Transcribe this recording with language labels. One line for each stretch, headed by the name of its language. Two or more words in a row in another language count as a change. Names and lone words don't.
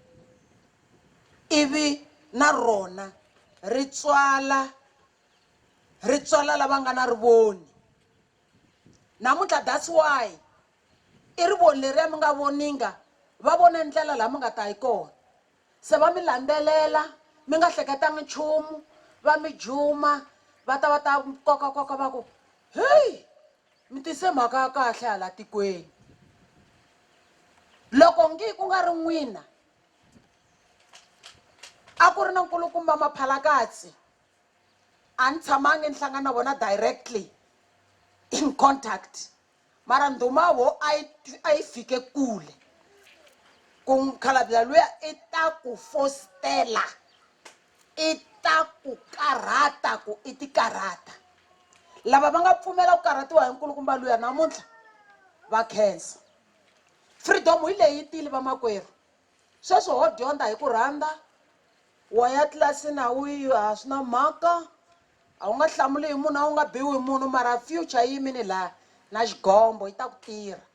Tsonga: ivi na rona ri tswala lava nga na rivoni namuntlha
English: that's why
Tsonga: i rivoni leriya mi nga voninga va vona ndlela laha mi nga ta hi kona se va mi landzelela mi nga hleketangi nchumu va mi juma va ta koka va ku heyi mi tise mhaka ya kahle hala tikweni loko ngi ku nga ri n'wina a ku ri na nkulukumba maphalakatsi a ni tshamangi ni hlangana na vona
English: directly in contact
Tsonga: mara ndhuma wo a yi fike kule ku mkhalabya luya i ta ku fostela i ta ku karhata ku i ti karhata lava va nga pfumela ku karhatiwa hi nkulukumba luya namuntlha va khensa freedom hi leyi tile vamakwerhu sweswo ho dyondza hi ku rhandza wa ya tlilasini a wu yi a swi na mhaka a wu nga hlamuli hi munhu a wu nga biwi hi munhu mara future yi yimini laha na xigombo yi ta ku tirha